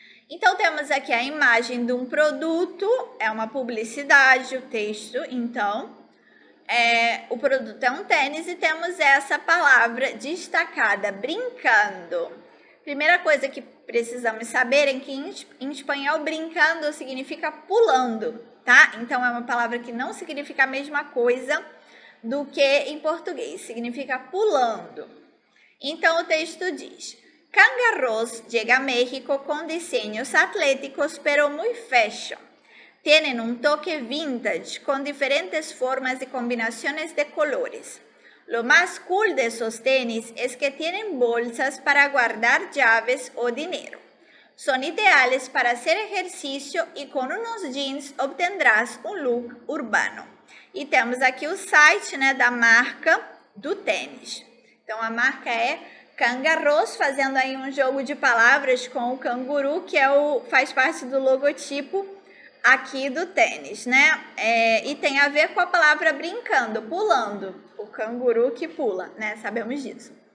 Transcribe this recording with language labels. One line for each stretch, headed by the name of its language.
Portuguese: Então, temos aqui a imagem de um produto, é uma publicidade, o texto, então, o produto é um tênis e temos essa palavra destacada, brincando. Primeira coisa que precisamos saber é que em espanhol brincando significa pulando, tá? Então é uma palavra que não significa a mesma coisa do que em português, significa pulando. Então o texto diz:
Spanish: Cangarros llega a México con diseños atléticos pero muy fashion. Tienen un toque vintage con diferentes formas y combinaciones de colores. Lo más cool de esos tenis es que tienen bolsas para guardar llaves o dinero. Son ideales para hacer ejercicio y con unos jeans obtendrás un look urbano.
Portuguese: E temos aqui o site, né, da marca do tênis. Então a marca é Cangarros, fazendo aí um jogo de palavras com o canguru, que faz parte do logotipo aqui do tênis, né? E tem a ver com a palavra brincando, pulando. O canguru que pula, né? Sabemos disso.